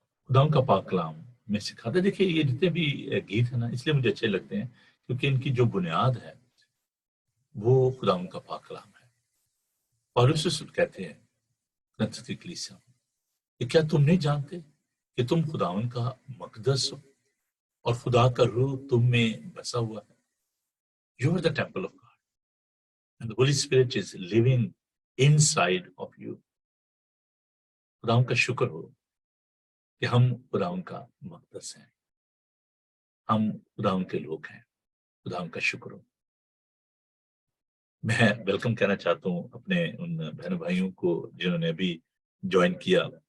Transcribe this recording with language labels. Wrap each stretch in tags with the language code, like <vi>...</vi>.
<hi>खुदावंद का पाक कलाम में सिखाता है। देखिए ये जितने भी गीत है ना, इसलिए मुझे अच्छे लगते हैं क्योंकि इनकी जो बुनियाद है वो खुदावंद का पाक कलाम है। पौलुस रसूल कहते हैं करंथियों की कलीसिया में कि क्या तुम नहीं जानते कि तुम खुदावंद का मकदस हो और खुदा का रूह तुम में बसा हुआ है।</hi> <en>You are the temple of God and the Holy Spirit is living inside of you.</en> <hi>खुदावंद का शुक्र हो कि हम खुदावंद का मकदस हैं, हम खुदावंद के लोग हैं। खुदावंद का शुक्र हो। मैं वेलकम कहना चाहता हूँ अपने उन बहन भाइयों को जिन्होंने अभी ज्वाइन किया।</hi>